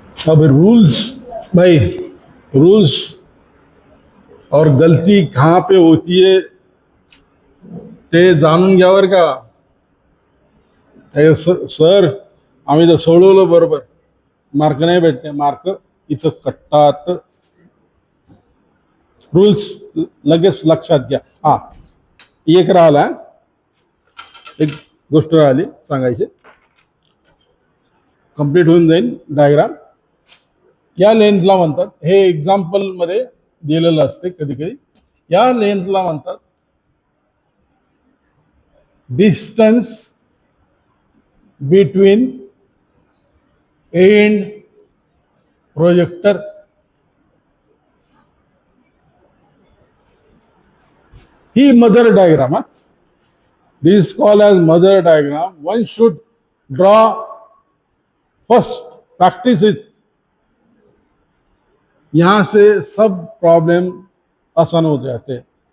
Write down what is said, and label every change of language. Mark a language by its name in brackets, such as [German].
[Hindi] अब रूल्स, भाई रूल्स और गलती कहां पे होती है [Marathi] ते जाणून घ्या बरं का। सर आम्ही तर सोडवलं बरोबर, मार्क नाही भेटते, मार्क इथं कट्टात। रूल्स लगेच लक्षात घ्या। हा एक राहिला, एक गोष्ट राहिली सांगायची, कंप्लीट होऊन जाईल डायग्राम। या लेंथला म्हणतात, हे एक्झाम्पल मध्ये दिलेलं असते कधी कधी, या लेंथला म्हणतात distance between end projector. He mother diagram, [English] This call as mother diagram. One should draw first, practice it, [Hindi] यहां से सब प्रॉब्लम आसान हो जाते हैं।